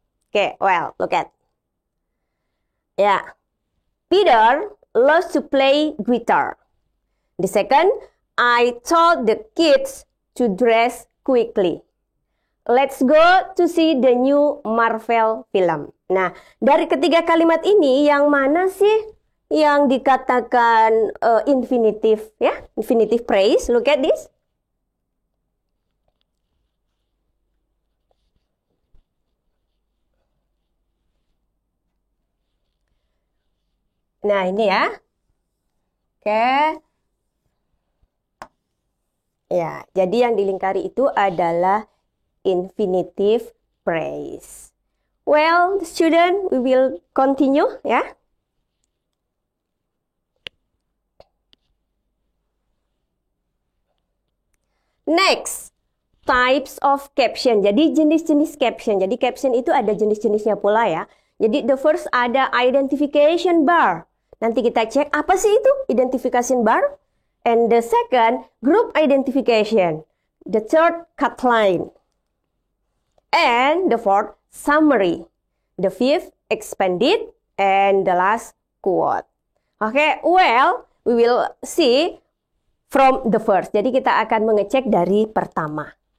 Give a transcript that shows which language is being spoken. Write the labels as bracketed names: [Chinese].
[English] Okay, well, look at. Yeah, Peter loves to play guitar. The second, I told the kids to dress quickly. Let's go to see the new Marvel film. [Indonesian] Nah, dari ketiga kalimat ini, yang mana sih yang dikatakan infinitive, ya? [English] Infinitive phrase. Look at this. [Indonesian] Nah, ini ya. Oke. Ya, jadi yang dilingkari itu adalah infinitive phrase. [English] Well, student, we will continue, ya. Next, types of caption. [Indonesian] Jadi jenis-jenis caption. Jadi caption itu ada jenis-jenisnya pula ya. Jadi the first ada identification bar. Nanti kita cek apa sih itu identification bar. [English] And the second, group identification. The third, cut line. And the fourth, summary. The fifth, expanded. And the last, quote. Okay, well, we will see from the first. [Indonesian] Jadi kita akan mengecek dari pertama.